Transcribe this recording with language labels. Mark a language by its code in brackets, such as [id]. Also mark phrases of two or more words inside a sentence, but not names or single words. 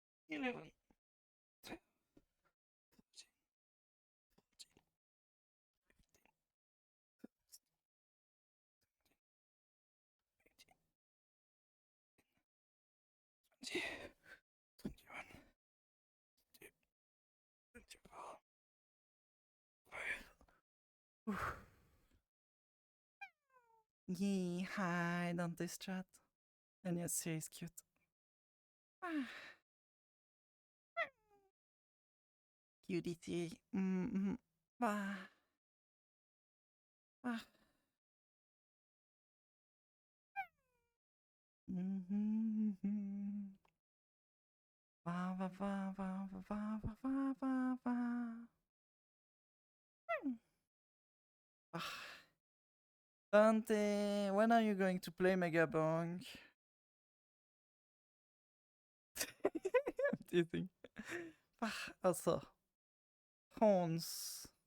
[en] 11, 12, 13, 14, 15, 16, 17, 18, 19, 20, 21. Yeah, hi, Dante's chat. And yes, he is cute. Cutie. Mm-hmm. Ah. Ah. Mm-hmm. Va, va, va, va, va, va, va, va, va, va. Ah. Dante, when are you going to play Megabonk? I'm teasing. Ah, also, horns.